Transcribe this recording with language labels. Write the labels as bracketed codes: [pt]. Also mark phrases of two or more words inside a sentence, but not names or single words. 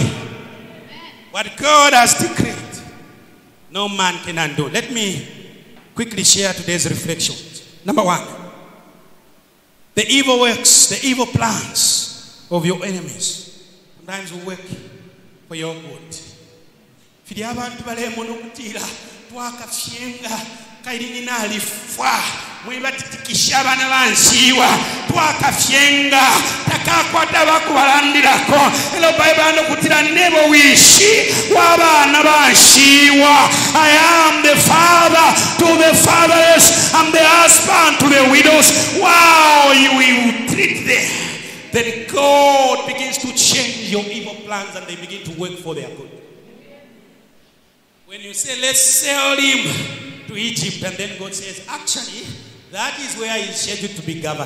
[en] What God has decreed, no man can undo. Let me quickly share today's reflections. Number one. The evil works, the evil plans of your enemies sometimes will work for your good. [bem] Fili abantu balemo nokutira twakafyenga kairinina alifwa mwiba titikisha bana banshiwa twakafyenga takakwata bakubalandirako elo Bible nokutira nebo wishi wabana banshiwa. [en] I am the father to the fatherless, I'm the husband to the widows. Wow, you will treat them. Then God begins to change your evil plans and they begin to work for their good. When you say, let's sell him to Egypt, and then God says, actually, that is where he's scheduled to be governed.